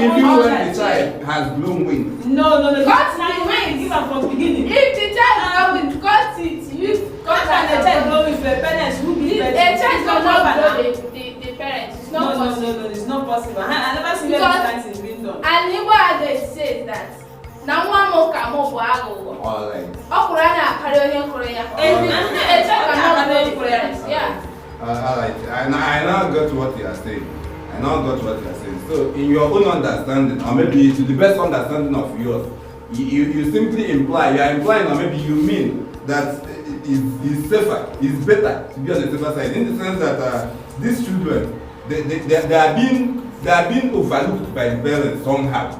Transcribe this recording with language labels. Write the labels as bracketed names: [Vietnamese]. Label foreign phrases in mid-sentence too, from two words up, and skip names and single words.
[English] Even when the child has blown wings. No. Cut the wings. Give up from beginning. If the child is not with, cut it. You cut the child blow with the parents who be the child cannot blow the parents. It's not possible. No, it's not possible. I never seen that thing being done. And Igbo adage says that [Igbo] na nwa mo ka mo bu aghụghọ. [English] All right. [Igbo] Ọkwụrụ a na-akarị onye nkụrụ ya. [English] A child cannot blow the parents. Yeah. All right. I now got what you are saying. So, in your own understanding, or maybe to the best understanding of yours, you simply imply, you are implying, or maybe you mean that it's safer, it's better to be on the safer side, in the sense that these children, they are being overlooked by the parents somehow.